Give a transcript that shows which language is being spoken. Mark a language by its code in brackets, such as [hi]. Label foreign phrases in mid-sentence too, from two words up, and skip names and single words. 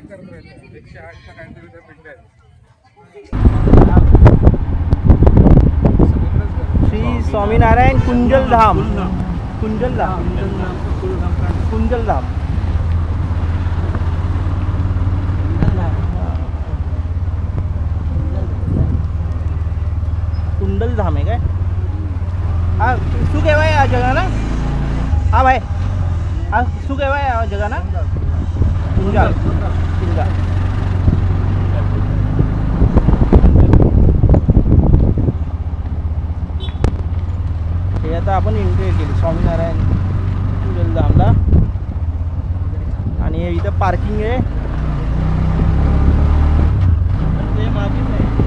[mr] श्री स्वामीनारायण कुंजलधाम. कुंजलधाम कुंजलधाम कुंडलधाम आहे काय? [gu] હા શું કહેવાય આ જગાના? હા ભાઈ, હા શું કહેવાય આ જગાના? કુંજાલ. કુંજાલ. [mr] हे आता आपण एंट्री केली स्वामीनारायण कुंजलधामला. आणि इथं पार्किंग आहे. ते मागे नाही.